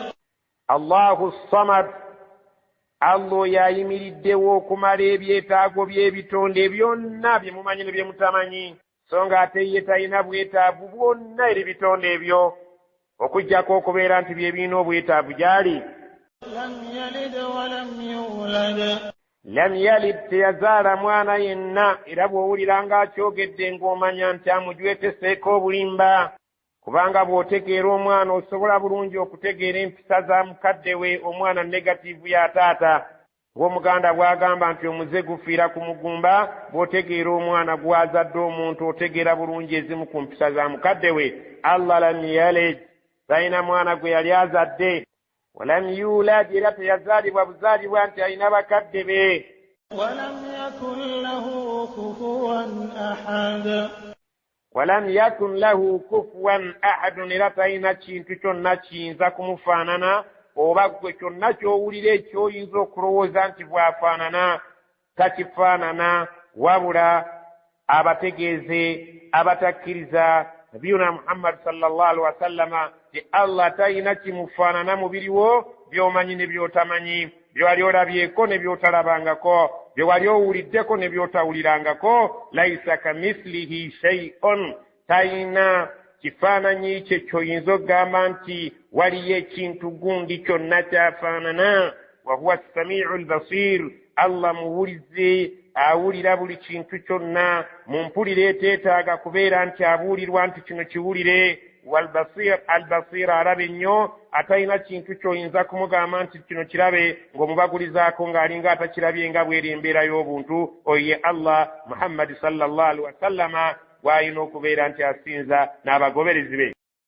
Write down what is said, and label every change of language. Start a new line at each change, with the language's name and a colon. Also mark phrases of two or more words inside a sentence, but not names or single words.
Arabic: الله الصمد,
Ganda: Allah yayimiriddewo okumala ebyetaago by'ebitonde byonna bye mumanyi ne bye mutamanyi, so nga ate ye talina bwetaavu bwonna eri bitonde ebyo okuggyako okubeera nti bye birina obwetaavu gy'ali.
Arabic: لم يلد ولم يولد. لم يلد,
Ganda: teyazaala mwana yenna, era bw'owulira ng'akyogedde ng'omanya nti amujweteseeko obulimba, kubanga bw'otegeera omwana osobola bulungi okutegeera empisa za mukadde we, omwana negatiivu ya taata. Ng'omuganda bw'agamba nti omuze gufiira ku mugumba, bw'otegeera omwana gw'azadde omuntu otegeera bulungi ezimu ku mpisa za mukadde we.
Arabic: الله لم يلد,
Ganda: talina mwana gwe yali azadde.
Arabic: ولم يولد,
Ganda: era teyazaalibwa buzaalibwa nti alina bakadde be.
Arabic: ولم يكن له كفوا أحد. ولم يكن له كفوا أحد,
Ganda: era talina kintu kyonna kiyinza kumufaanana, oba gwe kyonna ky'owulira ekyoyinza okulowooza nti bw'afaanana takifaanana, wabula abategeeze abatakkiriza nabiyuna Muhammad
Arabic: صلى الله عليه وسلم
Ganda: ti Allah talina kimufaanana mu biriwo by'omanyi ne by'otamanyi, bye wali olabyeko ne by'otalabangako, bye wali owuliddeko ne by'otawulirangako.
Arabic: ليس كمثله شيء,
Ganda: talina kifaananyi kye ky'oyinza okugamba nti waliyo ekintu gundi kyonna kyafaanana.
Arabic: وهو السميع البصير,
Ganda: Allah muwulize, awulira buli kintu kyonna mu mpulire eteetaaga kubeera nti abuulirwa nti kino kiwulire.
Arabic: والبصير البصير
Ganda: arabe nnyo, atalina kintu ky'oyinza kumugamba nti kino kirabe ng'omubagulizaako ng'alinga atakirabye nga bw'eri embeera y'obuntu. Oye Allah Muhammad
Arabic: صلى الله عليه وسلم
Ganda: bw'alina okubeera nti asinza n'abagoberezi be.